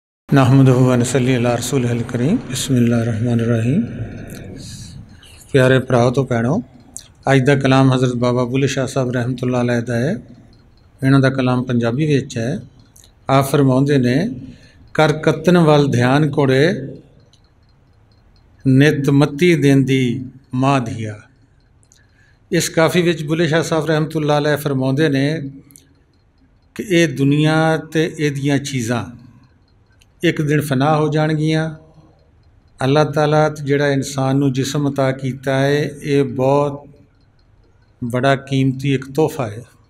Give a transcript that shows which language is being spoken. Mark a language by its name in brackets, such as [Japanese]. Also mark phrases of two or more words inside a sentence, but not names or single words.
[Arabic] نحمده ونصلي على رسوله الكريم بسم الله الرحمن الرحيم. [Punjabi] ਪਿਆਰੇ ਭਰਾਓ ਤੋ ਭੈਣੋਂ, ਅਜ ਕਾ ਕਲਾਮ ਹਜ਼ਰਤ ਬਾਬਾ ਬੁੱਲ੍ਹੇ ਸ਼ਾਹ ਸਾਹਬ [Arabic] رحمة الله عليه [Punjabi] ਦਾ ਹੈ। ਇਨ੍ਹਾਂ ਦਾ ਕਲਾਮ ਪੰਜਾਬੀ ਵਿਚ ਹੈ। ਆਪ ਫ਼ਰਮਾਉਂਦੇ ਨੇ, ਕਰ ਕੱਤਣ ਵੱਲ ਧਿਆਨ ਕੋੜੇ ਨਿੱਤ ਮੱਤੀ ਦੇਂਦੀ ਮਾਂ ਧੀਆ। ਇਸ ਕਾਫ਼ੀ ਵਿਚ ਬੁੱਲ੍ਹੇ ਸ਼ਾਹ ਸਾਹਬ [Arabic] رحمة الله عليه [Punjabi] ਫ਼ਰਮਾਉਂਦੇ ਨੇ ਕਿ ਯੇ ਦੁਨੀਆ ਤੇ ਇਹਦੀਆਂ ਚੀਜ਼ਾਂ ਇਕ ਦਿਨ ਫ਼ਨਾ ਹੋ ਜਾਣਗੀਆਂ। ਅੱਲਾਹ ਤਾਲਾ ਜਿਹੜਾ ਇਨਸਾਨ ਨੂੰ ਜਿਸਮ ਅਤਾ ਕੀਤਾ ਹੈ, ਯੇ ਬਹੁਤ ਬੜਾ ਕੀਮਤੀ ਇਕ ਤੋਹਫ਼ਾ ਹੈ।